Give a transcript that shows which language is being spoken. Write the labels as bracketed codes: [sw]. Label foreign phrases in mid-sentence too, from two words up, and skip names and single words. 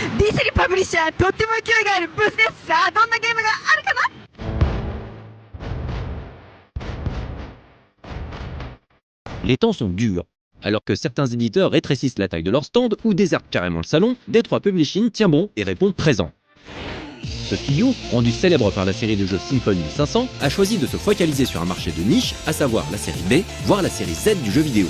[ja] 利パブリッシャー、とっても勢いがあるブースです。さあ、どんなゲームがあるかな。 [fr] Les temps sont durs. Alors que certains éditeurs rétrécissent la taille de leur stand ou désertent carrément le salon, Détroit Publishing tient bon et répond présent. Ce studio, rendu célèbre par la série de jeux Symphony 500, a choisi de se focaliser sur un marché de niche, à savoir la série B, voire la série Z du jeu vidéo.